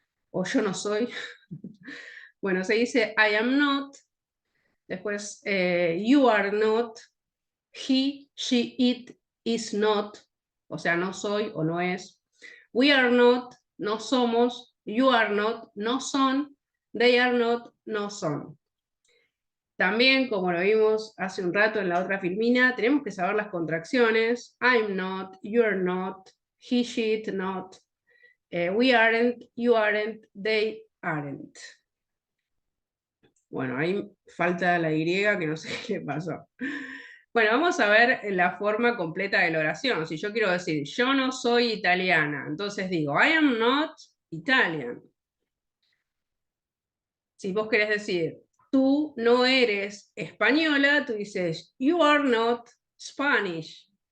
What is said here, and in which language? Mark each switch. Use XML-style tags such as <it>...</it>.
<es>O yo no soy. Bueno, se dice</es> <en>I am not,</en> <es>después</es> <en>you are not, he, she, it is not,</en> <es>o sea, no soy o no es.</es> <en>We are not,</en> <es>no somos.</es> <en>You are not,</en> <es>no son.</es> <en>They are not,</en> <es>no son. También, como lo vimos hace un rato en la otra filmina, tenemos que saber las contracciones.</es> <en>I'm not, you're not, he, she, it, not. We aren't, you aren't, they aren't.</en> <es>Bueno, ahí falta la Y que no sé qué le pasó. Bueno, vamos a ver la forma completa de la oración. Si yo quiero decir, yo no soy italiana, entonces digo,</es> <en>I am not Italian.</en> <es>Si vos querés decir, tú no eres española, tú dices,</es> <en>you are not Spanish.</en>